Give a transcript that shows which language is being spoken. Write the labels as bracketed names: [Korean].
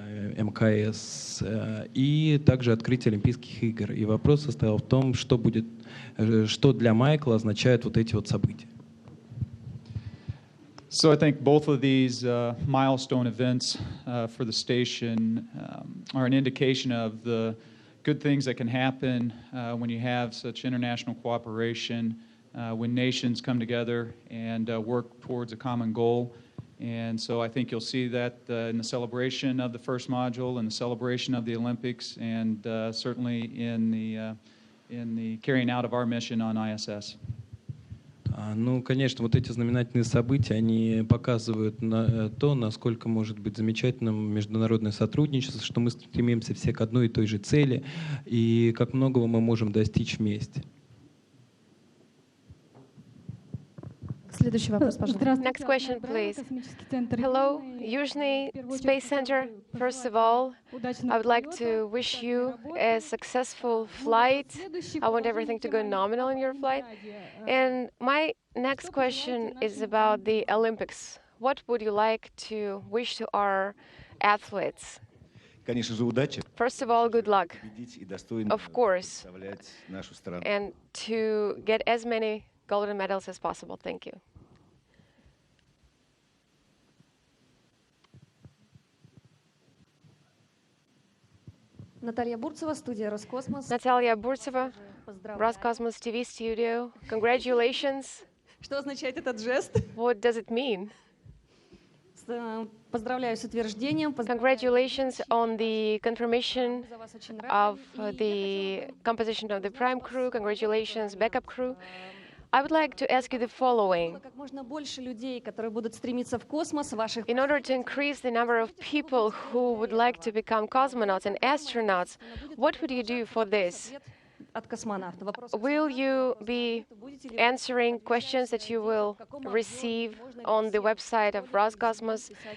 [Russian] МКС и также открытие Олимпийских игр. И вопрос состоял в том, что для Майкла означают вот эти вот события. [English] So I think both of these milestone events for the station are an indication of the good things that can happen when you have such international cooperation, when nations come together and work towards a common goal. And so I think you'll see that in the celebration of the first module and the celebration of the Olympics, and certainly in the carrying out of our mission on ISS. [Russian] Ну, конечно, вот эти знаменательные события, они показывают то, насколько может быть замечательным международное сотрудничество, что мы стремимся все к одной и той же цели, и как многого мы можем достичь вместе. Следующий вопрос, пожалуйста. [English] Next question, please. Hello, Yuzhny Space Center. First of all, I would like to wish you a successful flight. I want everything to go nominal in your flight. And my next question is about the Olympics. What would you like to wish to our athletes? [Russian] Конечно же, удачи. [English] First of all, good luck, of course, [Russian] нашу страну. [English] and to get as many golden medals as possible. Thank you. [Russian] Наталья Бурцева, студия Роскосмос. [English] Natalia Burtseva, Roscosmos TV studio. Congratulations. [Russian] Что означает этот жест? [English] What does it mean? [Russian] Поздравляю с утверждением. [English] Congratulations on the confirmation of the composition of the prime crew. Congratulations, backup crew. I would like to ask you the following. [Russian] Как можно больше людей, которые будут стремиться в космос, ваших... [English] In order to increase the number of people who would like to become cosmonauts and astronauts, what would you do for this? [Russian] От космонавта. Вопрос... [English] Will you be answering questions that you will receive on the website of Roscosmos?